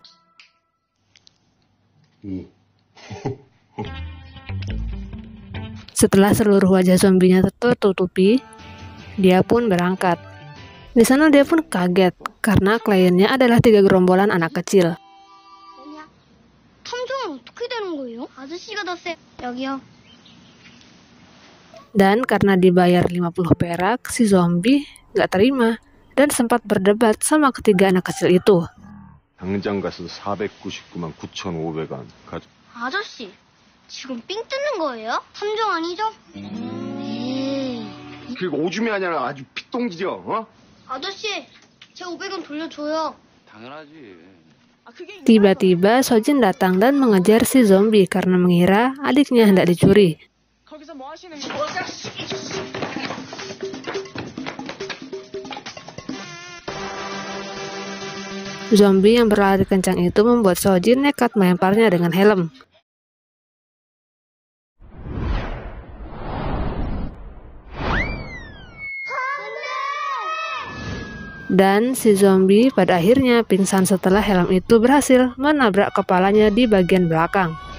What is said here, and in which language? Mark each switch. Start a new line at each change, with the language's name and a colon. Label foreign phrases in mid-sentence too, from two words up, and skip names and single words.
Indonesian: Setelah seluruh wajah zombinya tertutupi, dia pun berangkat. Di sana dia pun kaget karena kliennya adalah 3 gerombolan anak kecil.
Korean: 탐정은 어떻게 되는 거예요? 아저씨가 다 쎄. 여기요.
Indonesian: Dan karena dibayar 50 perak, si zombie nggak terima dan sempat berdebat sama ketiga anak kecil itu.
Korean: 당장 가서 499만 9,500원 가져. 아저씨, 지금 삥 뜯는 거예요? 탐정 아니죠? 그리고 오줌이 아니라 아주 피똥지려. 어? 아저씨, 제 500원 돌려줘요. 당연하지.
Indonesian: Tiba-tiba Sojin datang dan mengejar si zombie karena mengira adiknya hendak dicuri.
Korean: 거기서 뭐 하시는 거예요?
Indonesian: Zombie yang berlari kencang itu membuat Sojin nekat melemparnya dengan helm. Dan si zombie pada akhirnya pingsan setelah helm itu berhasil menabrak kepalanya di bagian belakang.